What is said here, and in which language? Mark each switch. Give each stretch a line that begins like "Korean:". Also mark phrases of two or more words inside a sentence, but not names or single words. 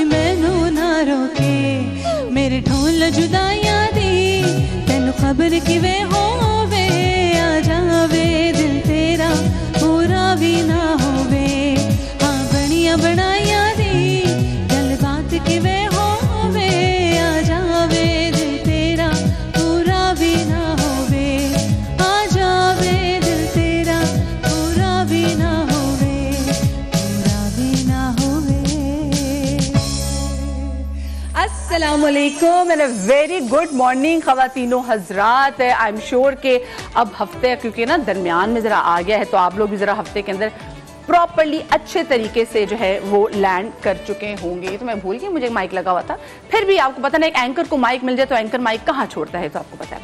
Punjabi: ਮੈਨੂ ਨਾ ਰੋਕੇ, ਮੇਰੇ ਢੋਲ ਜੁਦਾਇਆਂ ਦੀ ਤੇਨੂ ਖਬਰ ਕਿਵੇ ਹੋਵੇ, ਆ ਜਾਵੇ ਦਿਲ ਤੇਰਾ ਪੂਰਾ ਭੀ ਨਾ ਹੋਵੇ, ਹਾਂ ਬਨਿਆ ਬਨਾਇਆ ਦੀ ਗਲ ਬਾਤ ਕਿਵੇ ਹੋਵੇ, ਆ ਜਾਵੇ ਦਿਲ ਤੇਰਾ ਪੂਰਾ ਭੀ ਨਾ ਹੋਵੇ, ਆ ਜਾਵੇ ਦਿਲ ਤੇਰਾ ਪੂਰਾ ਭੀ ਨਾ ਹੋਵੇ, ਪੂਰਾ ਭੀ ਨਾ ਹੋਵੇ।
Urdu: السلام علیکم
English: and a very good morning
Urdu: خواتین و حضرات.
English: I am sure
Urdu: کہ اب ہفتے کیونکہ نا درمیان میں ذرا آ گیا ہے، تو آپ لوگ بھی ذرا ہفتے کے اندر پراپرلی اچھے طریقے سے جو ہے وہ لینڈ کر چکے ہوں گے. تو میں بھول گئی مجھے مائیک لگا ہوا تھا، پھر بھی آپ کو پتا نا ایک اینکر کو مائیک مل جائے تو اینکر مائیک کہاں چھوڑتا ہے، تو آپ کو پتا ہے.